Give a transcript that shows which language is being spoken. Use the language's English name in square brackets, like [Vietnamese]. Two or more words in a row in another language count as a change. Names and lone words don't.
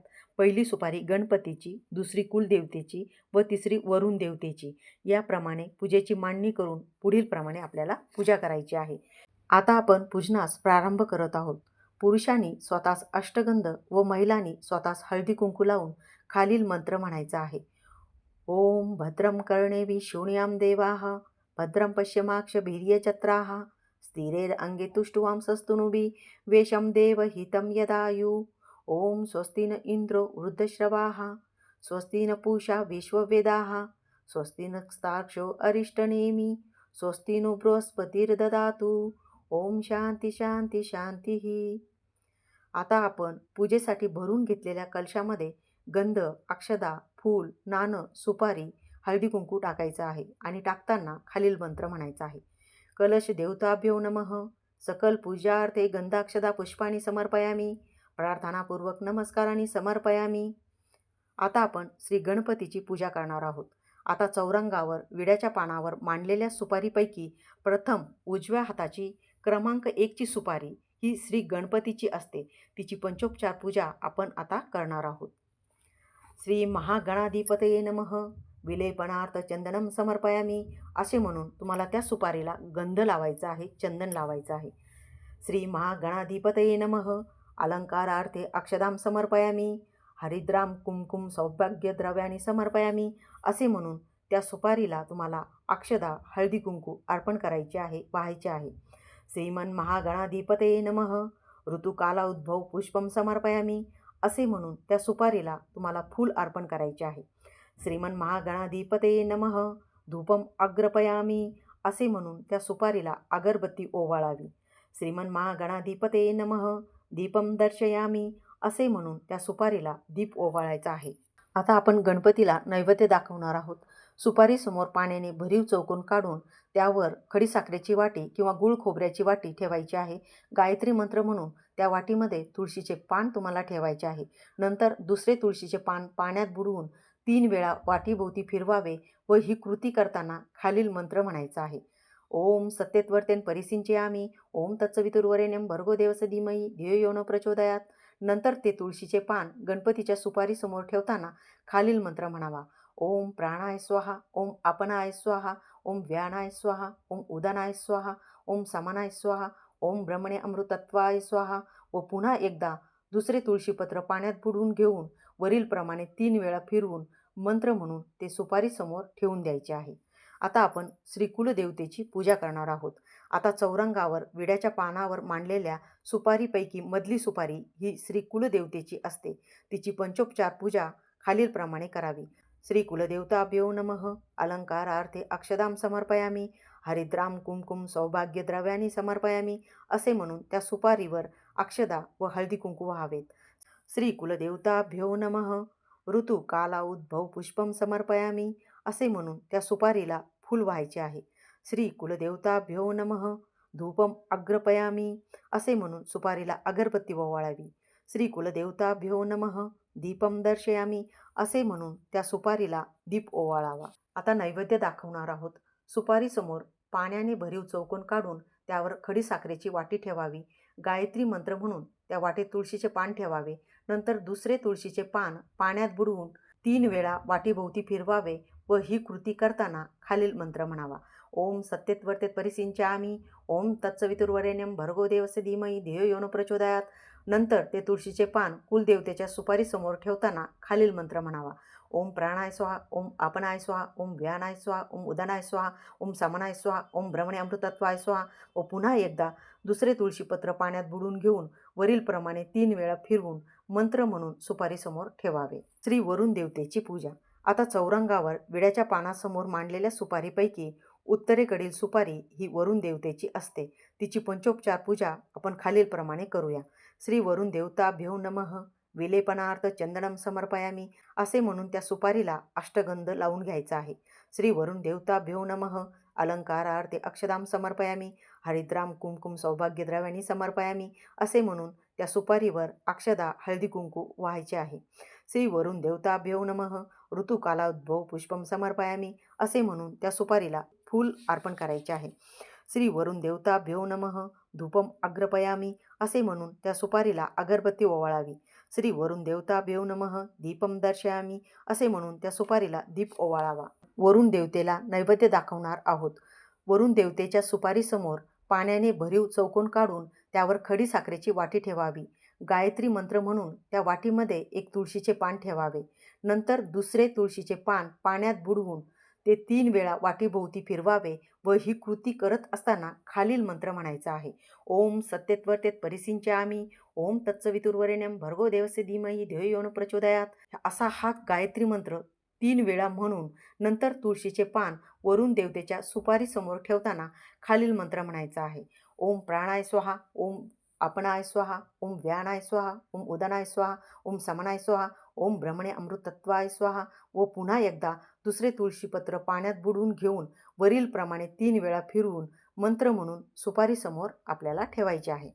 [Marathi] पहिली सुपारी गणपतीची, दुसरी कुलदेवतेची व तिसरी वरुण देवतेची. याप्रमाणे पूजेची मांडणी करून पुढील प्रमाणे आपल्याला पूजा करायची आहे. आता आपण पूजनास प्रारंभ करत आहोत. पुरुषांनी स्वतःस अष्टगंध व महिलांनी स्वतःस हळदी-कुंकू लावून खालील मंत्र म्हणायचा आहे. [Sanskrit] ओम भद्रं कर्णेभिः शृणुयाम देवाः भद्रं पश्येमाक्षभिर्यजत्राः स्थिरैरङ्गे तुष्टुवांसस्तनूभिः वेशं देवहितं यदायुः. ओम स्वस्ति न इंद्रो वृद्धश्रवाः स्वस्ति न पूषा विश्ववेदाः स्वस्ति नक्षत्राक्षो अरिष्टनेमिः स्वस्ति नो बृहस्पतिर्ददातु. ओम शांती शांती शांती. [Marathi] आता आपण पूजेसाठी भरून घेतलेल्या कलशामध्ये गंध, अक्षदा, फूल, नाणं, सुपारी, हळदी-कुंकू टाकायचं आहे आणि टाकताना खालील मंत्र म्हणायचा आहे. [Sanskrit] कलश देवताभ्यो नमः. सकल पूजार्थे गंधाक्षदा पुष्पाणी समर्पयामी. प्रार्थनापूर्वक नमस्कारांनी समर्पयामी. [Marathi] आता आपण श्री गणपतीची पूजा करणार आहोत. आता चौरंगावर विड्याच्या पानावर मांडलेल्या सुपारीपैकी प्रथम उजव्या हाताची क्रमांक 1 ची सुपारी ही श्री गणपतीची असते. तिची पंचोपचार पूजा आपण आता करणार आहोत. [Sanskrit] श्री महागणाधिपतये नमः. विलेपनार्थ चंदनम समर्पयामी [Marathi] असे म्हणून तुम्हाला त्या सुपारीला गंध लावायचा आहे, चंदन लावायचं आहे. [Sanskrit] श्री महागणाधिपतये नमः. अलंकारार्थे अक्षदाम समर्पयामी. हरिद्राम कुंकुम सौभाग्य द्रव्याने समर्पयामी [Marathi] असे म्हणून त्या सुपारीला तुम्हाला अक्षदा, हळदी कुंकू अर्पण करायचे आहे, वाहायचे आहे. [Sanskrit] श्रीमन महागणाधिपतये नमः. ऋतुकाला उद्भव पुष्पम समर्पयामी [Marathi] असे म्हणून त्या सुपारीला तुम्हाला फूल अर्पण करायचे आहे. [Sanskrit] श्रीमन महागणाधिपतये नमः. धूपम अग्रपयामी [Marathi] असे म्हणून त्या सुपारीला अगरबत्ती ओवाळावी. [Sanskrit] श्रीमन महागणाधिपतये नमः. दीपम दर्शयामी [Marathi] असे म्हणून त्या सुपारीला दीप ओवाळायचा आहे. आता आपण गणपतीला नैवेद्य दाखवणार आहोत. सुपारीसमोर पाण्याने भरीव चौकोन काढून त्यावर खडीसाखरेची वाटी किंवा गुळ खोबऱ्याची वाटी ठेवायची आहे. गायत्री मंत्र म्हणून त्या वाटीमध्ये तुळशीचे पान तुम्हाला ठेवायचे आहे. नंतर दुसरे तुळशीचे पान पाण्यात बुडवून 3 वेळा वाटीभोवती फिरवावे व ही कृती करताना खालील मंत्र म्हणायचा आहे. [Sanskrit] ओम सत्यत्वर्तेन परिसिंचयामी. ओम तत्सवितुर्वरेण्यं भर्गो देवस्य धीमहि धियो यो न प्रचोदयात्. [Marathi] नंतर ते तुळशीचे पान गणपतीच्या सुपारीसमोर ठेवताना खालील मंत्र म्हणावा. [Sanskrit] ओम प्राणाय स्वाहा. ओम अपनाय स्वाहा. ओम व्यानाय स्वाहा. ओम उदानाय स्वाहा. ओम समानाय स्वाहा. ओम ब्रह्मणे अमृतत्वाय स्वाहा. [Marathi] व पुन्हा एकदा दुसरे तुळशीपत्र पाण्यात बुडवून घेऊन वरील प्रमाणे 3 वेळा फिरवून मंत्र म्हणून ते सुपारीसमोर ठेवून द्यायचे आहे. आता आपण श्री कुलदेवतेची पूजा करणार आहोत. आता चौरंगावर विड्याच्या पानावर मांडलेल्या सुपारीपैकी मधली सुपारी ही श्री कुलदेवतेची असते. तिची पंचोपचार पूजा खालीलप्रमाणे करावी. [Sanskrit] श्री कुलदेवताभ्यो नमः. अलंकारार्थे अक्षदाम समर्पयामी. हरिद्राम कुंकुम सौभाग्य द्रव्याने समर्पयामी [Marathi] असे म्हणून त्या सुपारीवर अक्षदा व हळदी कुंकू व्हावेत. [Sanskrit] श्री कुलदेवताभ्यो नमः. ऋतू काला उद्भव पुष्पम समर्पयामी [Marathi] असे म्हणून त्या सुपारीला फूल व्हायचे आहे. [Sanskrit] श्री कुलदेवताभ्यो नमः. धूपम अग्रपयामी [Marathi] असे म्हणून सुपारीला अगरबत्ती ओवाळावी. [Sanskrit] श्री कुलदेवताभ्यो नमः. दीपम दर्शयामी [Marathi] असे म्हणून त्या सुपारीला दीप ओवाळावा. आता नैवेद्य दाखवणार आहोत. सुपारीसमोर पाण्याने भरीव चौकोन काढून त्यावर खडीसाखरेची वाटी ठेवावी. गायत्री मंत्र म्हणून त्या वाटेत तुळशीचे पान ठेवावे. नंतर दुसरे तुळशीचे पान पाण्यात बुडवून 3 वेळा वाटीभोवती फिरवावे व ही कृती करताना खालील मंत्र म्हणावा. [Sanskrit] ओम सत्यत्वर्तेत परिसिंचामि ओम तत्सवितुर्वरेण्यं भर्गो देवस्य धीमहि धियो यो न प्रचोदयात. [Marathi] नंतर ते तुळशीचे पान कुलदेवतेच्या सुपारीसमोर ठेवताना खालील मंत्र म्हणावा. [Sanskrit] ओम प्राणाय स्वाहा, ओम आपनाय स्वाहा, ओम व्यानाय स्वाहा, ओम उदनाय स्वाहा, ओम समनाय स्वाहा, ओम ब्रह्मणे अमृतत्वाय स्वाहा [Marathi] व पुन्हा एकदा दुसरे तुळशीपत्र पाण्यात बुडवून घेऊन वरीलप्रमाणे 3 वेळा फिरवून मंत्र म्हणून सुपारीसमोर ठेवावे. श्री वरुण देवतेची पूजा. आता चौरंगावर विड्याच्या पानासमोर मांडलेल्या सुपारीपैकी उत्तरेकडील सुपारी ही वरुण देवतेची असते. तिची पंचोपचार पूजा आपण खालीलप्रमाणे करूया. [Sanskrit] श्री वरुण देवताभ्यो नमः. विलेपनार्थ चंदनम समर्पयामी [Marathi] असे म्हणून त्या सुपारीला अष्टगंध लावून घ्यायचा आहे. [Sanskrit] श्री वरुण देवताभ्यो नमः. अलंकारार्थे अक्षदाम समर्पयामी हरिद्राम कुंकुम सौभाग्यद्रव्यानी समर्पयामी [Marathi] असे म्हणून त्या सुपारीवर अक्षदा हळदी कुंकू व्हायचे आहे. [Sanskrit] श्री वरुण देवताभ्यो नमः. ऋतुकालाउद्भव पुष्पम समर्पयामी [Marathi] असे म्हणून त्या सुपारीला फूल अर्पण करायचे आहे. [Sanskrit] श्री वरुण देवताभ्यो नमः. धूपम अग्रपयामी [Marathi] असे म्हणून त्या सुपारीला अगरबत्ती ओवाळावी. [Sanskrit] श्री वरुण देवताभ्यो नमः. दीपम दर्शयामी [Marathi] असे म्हणून त्या सुपारीला दीप ओवाळावा. वरुण देवतेला नैवेद्य दाखवणार आहोत. वरुण देवतेच्या सुपारीसमोर पाण्याने भरीव चौकोन काढून त्यावर खडी साखरेची वाटी ठेवावी. गायत्री मंत्र म्हणून त्या वाटीमध्ये एक तुळशीचे पान ठेवावे. नंतर दुसरे तुळशीचे पान पाण्यात बुडवून ते 3 वेळा वाटीभोवती फिरवावे व ही कृती करत असताना खालील मंत्र म्हणायचा आहे. [Sanskrit] ओम सत्यत्वर्तेत परिसिंचामि ओम तत्सवितुर्वरेण्यं भर्गो देवस्य धीमहि धियो यो न प्रचोदयात [Marathi] असा हा गायत्री मंत्र 3 वेळा म्हणून नंतर तुळशीचे पान वरुण देवतेच्या सुपारीसमोर ठेवताना खालील मंत्र म्हणायचा आहे. [Sanskrit] ओम प्राणाय स्वाहा, ओम आपनाय स्वाहा, ओम व्यानाय स्वाहा, ओम उदनाय स्वाहा, ओम समनाय स्वाहा, ओम ब्रह्मणे अमृतत्वाय स्वाहा [Marathi] व पुन्हा एकदा दुसरे तुळशीपत्र पाण्यात बुडवून घेऊन वरीलप्रमाणे 3 वेळा फिरवून मंत्र म्हणून सुपारीसमोर आपल्याला ठेवायचे आहे.